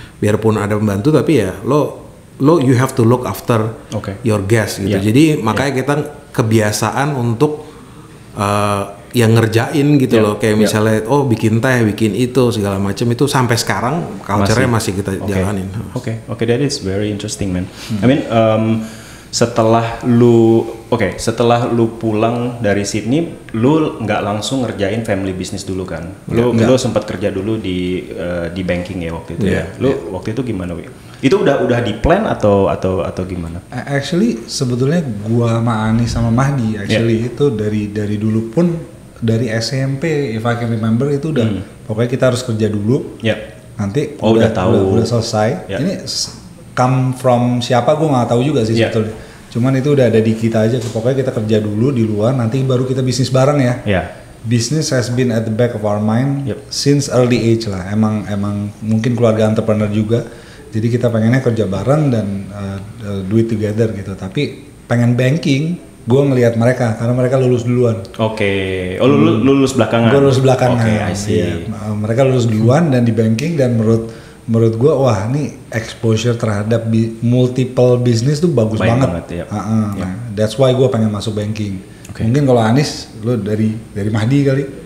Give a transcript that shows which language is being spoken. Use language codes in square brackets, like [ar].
[id] Biarpun ada pembantu tapi ya [en] you have to look after your guest [id] gitu. Jadi makanya kita kebiasaan untuk yang ngerjain gitu loh, kayak misalnya bikin teh, bikin itu segala macam, itu sampai sekarang culture-nya masih kita jalanin. [en] Oke, that is very interesting man. I mean [id] setelah lu pulang dari Sydney, lu nggak langsung ngerjain family business dulu kan? Lu sempat kerja dulu di banking ya waktu itu ya. Lu waktu itu gimana, Wi? Itu udah di plan atau gimana? Actually sebetulnya gua sama Anis sama Mahdi itu dari dulu pun, dari SMP [en] if I can remember [id] itu udah pokoknya kita harus kerja dulu. Nanti udah selesai. Ini come from siapa gue nggak tahu juga sih sebetulnya. Cuman itu udah ada di kita aja. Pokoknya kita kerja dulu di luar, nanti baru kita bisnis bareng ya. [en] Business has been at the back of our mind since early age lah. [id] Emang mungkin keluarga entrepreneur juga. Jadi kita pengennya kerja bareng dan [en] do it together [id] gitu. Tapi pengen banking, gue ngelihat mereka karena mereka lulus duluan. Lulus belakangan. Gue lulus belakangan. [en] I see. [id] Mereka lulus duluan dan di banking, dan menurut menurut gue wah ini exposure terhadap multiple bisnis tuh bagus banget. Ya. Nah, [en] that's why [id] gue pengen masuk banking. Mungkin kalau Anis lo dari Mahdi kali.